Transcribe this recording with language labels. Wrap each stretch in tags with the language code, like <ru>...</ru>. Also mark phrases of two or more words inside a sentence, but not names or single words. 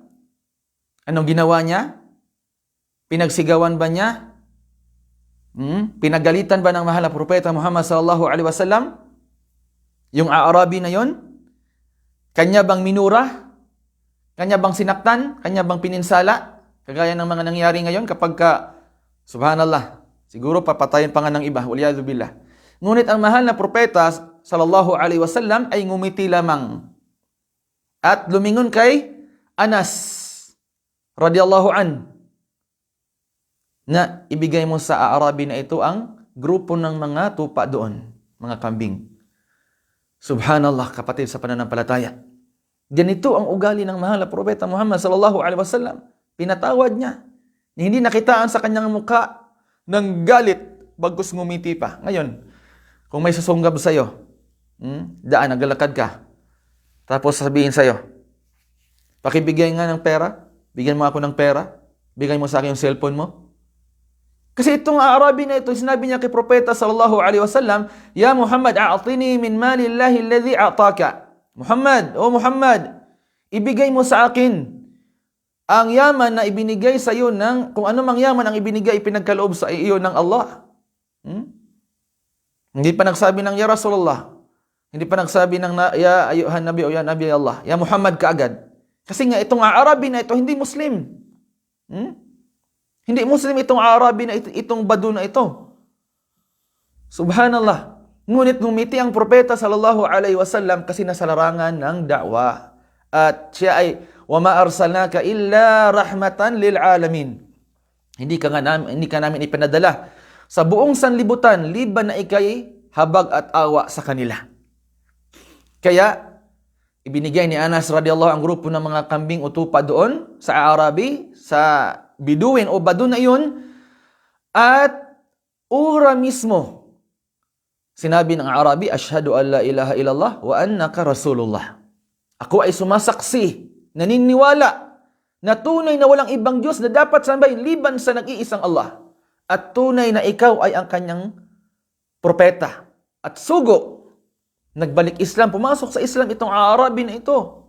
<tl>Anong ginawa niya? Pinagsigawan ba niya? Pinagalitan ba ng mahal na propeta Muhammad</tl> <ar>صلى الله عليه وسلم</ar> <tl>yung Arabi na yon? Kanya bang minura? Kanya bang sinaktan? Kanya bang pininsala? Kagaya ng mga nangyari ngayon kapag subhanallah, siguro papatayin pa nga ng iba,</tl> <ar>والعياذ بالله.</ar> <tl>Ngunit ang mahal na propeta</tl> <ar>صلى الله عليه وسلم</ar> <tl>ay ngumiti lamang at lumingon kay Anas</tl> <ar>رضي الله عن</ar> <tl>na ibigay mo sa Arabi na ito ang grupo ng mga tupa doon, mga kambing. Subhanallah, kapatid sa pananampalataya. Ganito ang ugali ng mahal na propeta Muhammad</tl> <ar>صلى الله عليه وسلم.</ar> <tl>Pinatawad niya. Hindi nakitaan sa kanyang mukha ng galit, bagkus ngumiti pa. Ngayon, kung may susunggab sa'yo, daan, naglalakad ka, tapos sabihin sa'yo, pakibigay nga ng pera, bigyan mo ako ng pera, bigay mo sa akin yung cellphone mo. Kasi itong Arabi na ito, sinabi niya kay propeta</tl> <ar>صلى الله عليه وسلم, يا محمد، أعطني من مال الله الذي أعطاك.</ar> <tl>Muhammad, ibigay mo sa akin ang yaman na ibinigay sa iyo kung ano mang yaman ang ibinigay, ipinagkaloob sa iyo ng Allah. Hindi pa nagsabi ng</tl> <ar>يا رسول الله.</ar> <tl>Hindi pa nagsabi ng</tl> <ar>يا أيها النبي</ar> <tl>o</tl> <ar>يا نبي الله. يا محمد</ar> <tl>kaagad. Kasi nga itong Arabi na ito, hindi Muslim. Hindi Muslim itong Arabi na itong Badu na ito. Subhanallah. Ngunit ngumiti ang propeta</tl> <ar>صلى الله عليه وسلم</ar> <tl>kasi nasa larangan ng da'wa. At siya ay,</tl> <ar>وَمَا أَرْسَلْنَاكَ إِلَّا رَحْمَةً لِلْعَالَمِينَ.</ar> <tl>Hindi ka namin ipinadala sa buong sanlibutan, liban na ikay habag at awa sa kanila. Kaya, ibinigay ni Anas radhiyallahu ang grupo ng mga kambing utupa doon sa Arabi, sa Biduin o Badu na yun, at ura mismo sinabi ng Arabi,</tl> <ar>أشهد أن لا إله إلا الله وأنك رسول الله.</ar> <tl>Ako ay sumasaksi, naniniwala na tunay na walang ibang Diyos na dapat sambahin liban sa nag-iisang Allah, at tunay na ikaw ay ang kanyang propeta. At sugo, nagbalik Islam, pumasok sa Islam itong Arabi na ito.</tl>